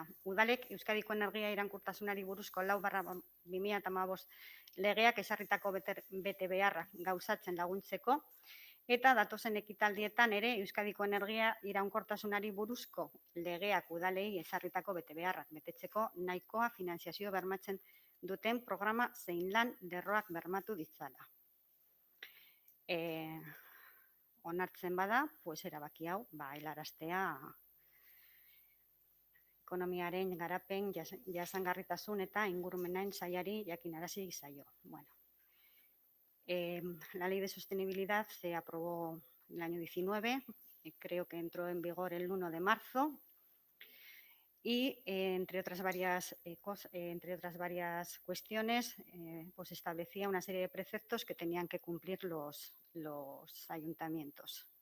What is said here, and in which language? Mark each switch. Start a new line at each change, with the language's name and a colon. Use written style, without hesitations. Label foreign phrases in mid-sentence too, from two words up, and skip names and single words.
Basque: Udalek Euskadiko energia iraunkortasunari buruzko 4/2015 legeak ezarritako bete beharrak gauzatzen laguntzeko, eta datozen ekitaldietan ere Euskadiko energia iraunkortasunari buruzko legeak udalei ezarritako bete beharrak betetzeko nahikoa finanziazio bermatzen duten programa zein lan lerroak bermatu ditzala. Onartzen bada, erabaki hau, helaraztea ekonomiaren garapen jasangarritasun eta ingurumen sailari jakinarazi zaio.
Spanish: La Ley de Sostenibilidad se aprobó en el año 19, creo que entró en vigor el 1 de marzo y entre otras varias cuestiones, establecía una serie de preceptos que tenían que cumplir los ayuntamientos.